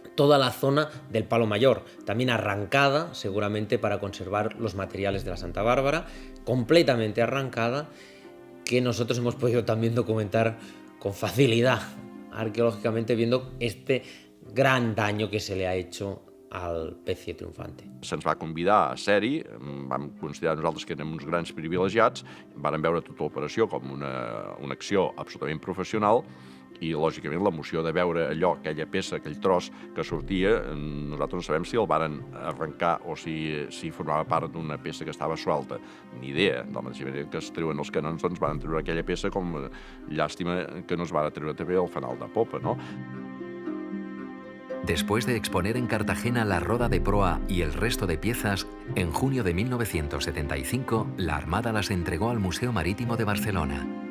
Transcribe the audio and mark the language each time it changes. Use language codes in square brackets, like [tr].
[es] Toda la zona del Palo Mayor, también arrancada, seguramente para conservar los materiales de la Santa Bárbara, completamente arrancada, que nosotros hemos podido también documentar con facilidad arqueológicamente, viendo este gran daño que se le ha hecho al Pecie Triunfante. [ca] Se'ns va convidar a ser-hi, vam considerar nosaltres que érem uns grans privilegiats, vàrem veure tota l'operació com una acció absolutament professional i, lògicament, l'emoció de veure allò, aquella peça, aquell tros que sortia, nosaltres no sabem si el varen arrencar o si formava part d'una peça que estava suelta. Ni idea. De la mateixa manera que es treuen els canons, doncs van treure aquella peça, com llàstima que no es va treure també el fanal de popa, no? [es] Después de exponer en Cartagena la roda de proa y el resto de piezas, en junio de 1975 la Armada las entregó al Museo Marítimo de Barcelona.